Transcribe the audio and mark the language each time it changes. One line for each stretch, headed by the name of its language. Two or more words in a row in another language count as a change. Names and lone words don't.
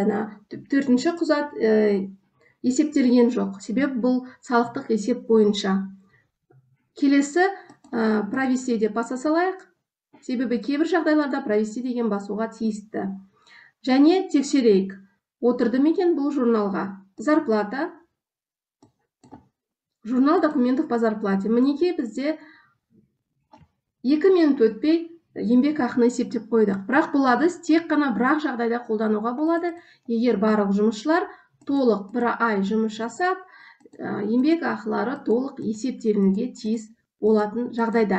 Kazakh: 4-ші құжат есептелген жоқ. Себебі бұл салықтық есеп бойынша. Келесі провести деп баса салайық. Себебі кейбір жағдайларда провести деген басуға тиісті. Және тексерейік. Отырды ма екен бұл журналға?
Russian: Зарплата. Журнал документов по зарплате.
Kazakh: Мінекей бізде 2 минут өтпей еңбек ақыны есептеп қойдық. Бірақ бұл әдіс тек қана бірақ жағдайда қолдануға болады. Егер барлық жұмысшылар толық бір ай жұмыс жасап, еңбек ақылары толық есептелінуге тиіс болатын жағдайда.